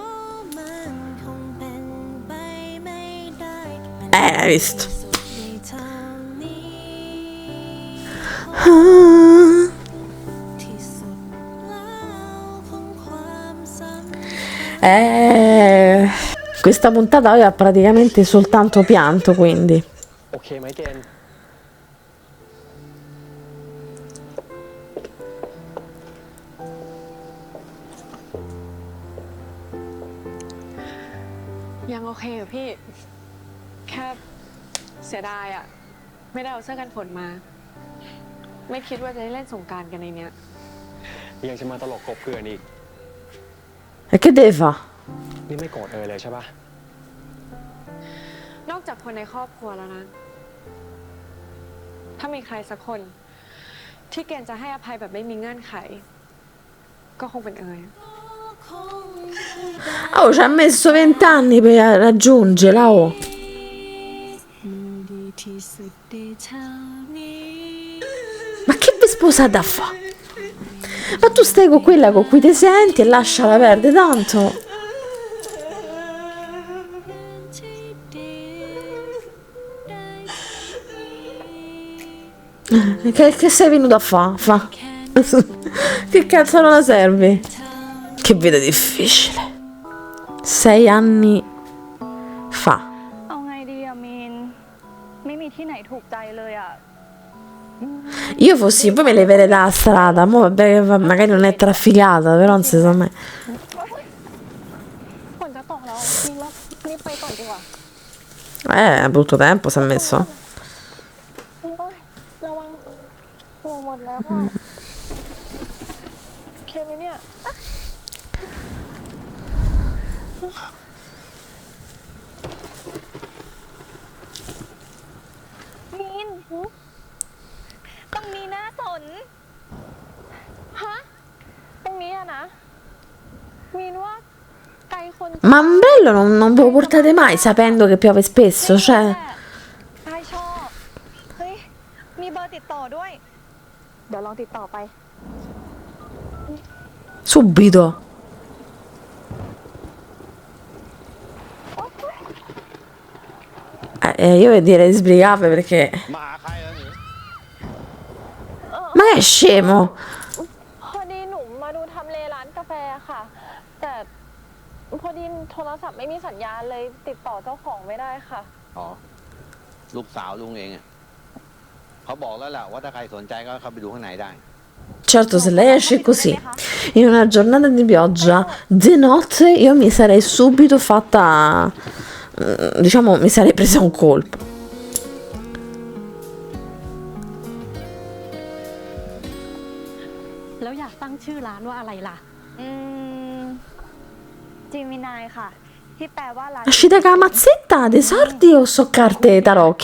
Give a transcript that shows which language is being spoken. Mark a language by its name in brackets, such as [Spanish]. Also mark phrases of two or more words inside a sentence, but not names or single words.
[Italian] Hai visto? Questa puntata aveva praticamente soltanto pianto, quindi. [Thai] โอเคไหมเกณฑ์ ยังโอเคอยู่พี่ แค่เสียดายอะไม่ได้เอาเสื้อกันฝนมา ไม่คิดว่าจะได้เล่นสงกรานต์กันในเนี้ย ยังจะมาตลกกบเกลื่อนอีก [Italian] E che deve fare? [Thai] นี่ไม่โกรธเลยใช่ปะ นอกจากคนในครอบครัวแล้วนะ ถ้ามีใครสักคน ที่เกณฑ์จะให้อภัยแบบไม่มีเงื่อนไข ก็คงเป็นเอย [Italian] Oh, ci ha messo 20 anni per raggiungerla. Oh. Ma che vi sposate a fa? Ma tu stai con quella con cui ti senti e lasciala perdere tanto. Che sei venuto a fa? Che cazzo non la servi? Che vita difficile. 6 anni fa. [Thai] เอาไงดีอะมีน ไม่มีที่ไหนถูกใจเลยอะ [Italian] Io fossi, poi me leverei dalla strada. Mo vabbè, magari non è trafficata, però non si sa mai. [Thai] ฝนจะตกแล้วมีรถรีบไปก่อนดีกว่า [Italian] Brutto tempo si è messo. [Thai] โอ๊ยระวังหัวหมดแล้วอะโอเคไหมเนี่ยมีนตรงนี้น่าสน ฮะ ตรงนี้อะนะ มีนว่าไกลคน [Italian] Ma ombrello non ve lo portate mai sapendo che piove spesso, cioè. [Thai] ใช่ชอบ เฮ้ย มีเบอร์ติดต่อด้วย เดี๋ยวลองติดต่อไป [Italian] Subito. Io direi di sbrigarvi perché. Ma che è scemo? [Thai] พอดีหนูมาดูทำเลร้านกาแฟค่ะ แต่พอดีโทรศัพท์ไม่มีสัญญาณเลยติดต่อเจ้าของไม่ได้ค่ะ อ๋อ ลูกสาวลุงเองอะเขาบอกแล้วแหละว่าถ้าใครสนใจก็เข้าไปดูข้างในได้ [Italian] Certo, se lei esce così, in una giornata di pioggia, di notte, io mi sarei subito fatta, diciamo, mi sarei presa un colpo. [Thai] แล้วอยากตั้งชื่อร้านว่าอะไรล่ะ จิมินายค่ะ เหที่แปลว่าร้าน [Italian] Uscita con la mazzetta dei sordi o so carte tarocchi?